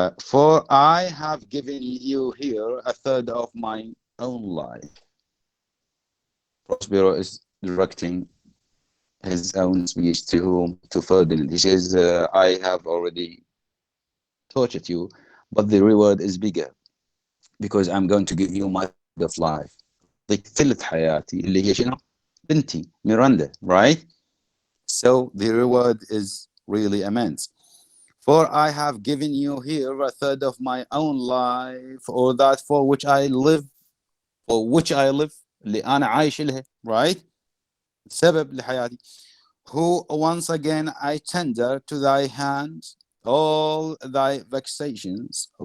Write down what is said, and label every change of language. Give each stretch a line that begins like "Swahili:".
English: For I have given you here a third of my own life. Prospero is directing his own speech to whom? To Ferdinand. He says, I have already tortured you, but the reward is bigger because I'm going to give you my third of life.
Arabic: ضيك ثلث حياتي اللي هي شنو؟ بنتي ميراندا, right?
English: So the reward is really immense. For I have given you here a third of my own life, or that for which I live,
Arabic: اللي أنا عايش لها,
English: right?
Arabic: سبب لحياتي.
English: Who once again I tender to thy hand all thy vexations.